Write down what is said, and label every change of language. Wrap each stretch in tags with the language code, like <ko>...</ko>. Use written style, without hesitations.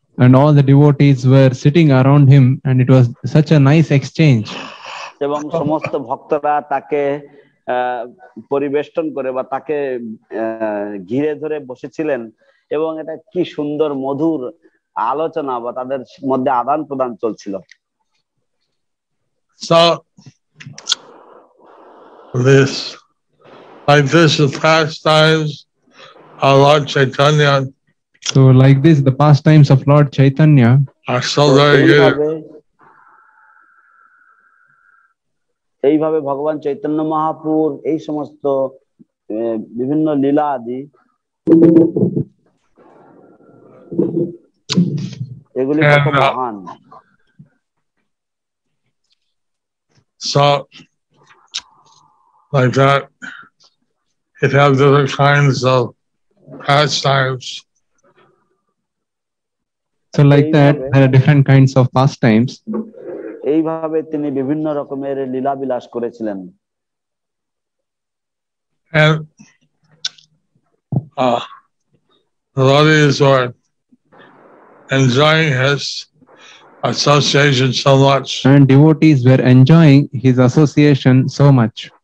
<en>And all the devotees were sitting around him, and it was such a nice exchange.</en> <bn>এবং সমস্ত ভক্তরা তাকে পরিবেষ্টন করে বা তাকে ঘিরে ধরে বসেছিলেন এবং এটা কি সুন্দর মধুর আলোচনা বা তাদের মধ্যে আদান প্রদান চলছিল।</bn> <en>So this is pastimes of Lord Chaitanya. So like this, the pastimes of Lord Chaitanya are so very good.</en> <bn>এইভাবে ভগবান চৈতন্য মহাপুর এই সমস্ত বিভিন্ন লীলা আদি এগুলি কত মহান।</bn> <en>So like that, it has different kinds of pastimes. So like that, there are different kinds of pastimes.</en> <bn>এইভাবে তিনি বিভিন্ন রকমের লীলা বিলাস করেছিলেন।</bn> <en>And the devotees were enjoying his association so much. And devotees were enjoying his association so much.</en>